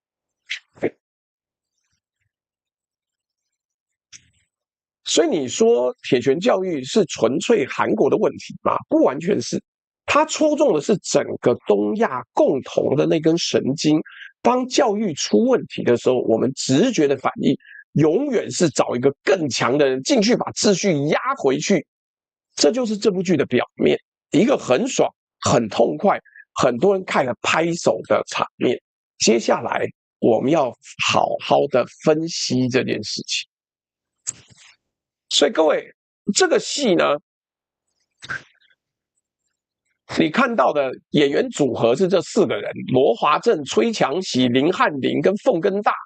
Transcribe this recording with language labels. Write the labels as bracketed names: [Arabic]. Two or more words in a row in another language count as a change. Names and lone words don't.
[Chinese] 所以你說鐵拳教育是純粹韓國的問題嗎？不完全是，它戳中的是整個東亞共同的那根神經。當教育出問題的時候，我們直覺的反應永遠是找一個更強的人進去把秩序壓回去。這就是這部劇的表面，一個很爽、很痛快、很多人看了拍手的場面。接下來我們要好好的分析這件事情。所以各位，這個戲呢，你看到的演員組合是這4個人：羅華正、崔強熙、林漢林跟鳳根大。